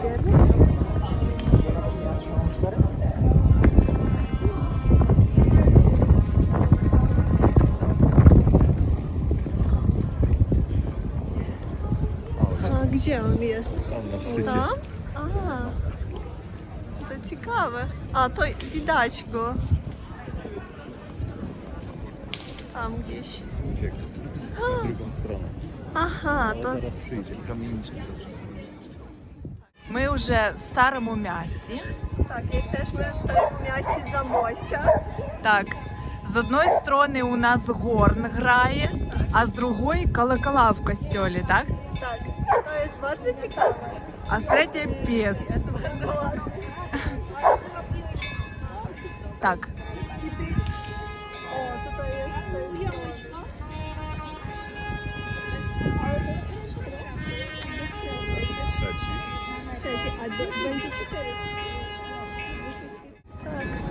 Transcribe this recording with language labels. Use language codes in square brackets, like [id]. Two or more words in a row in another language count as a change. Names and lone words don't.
[pl] A gdzie on jest? Tam na szczycie. Tam? A, to ciekawe. A, to widać go. Tam gdzieś. Uciekł. Na drugą stronę. Aha, Ale to... zaraz przyjdzie. Kamieniczki. [uk] Ми вже в старому місті. [pl] Tak, jesteśmy w starym mieście Zamościa. [uk] Так, з одної сторони у нас горн грає, а з другої колокола в костьолі, так? [pl] Tak, to jest bardzo ciekawe. [uk] А з третьої піс. [pl] Jest bardzo ładne. [uk] Так, [pl] I ty? O, tutaj jest... Trzeci. Trzeci, a będzie 4. Tak.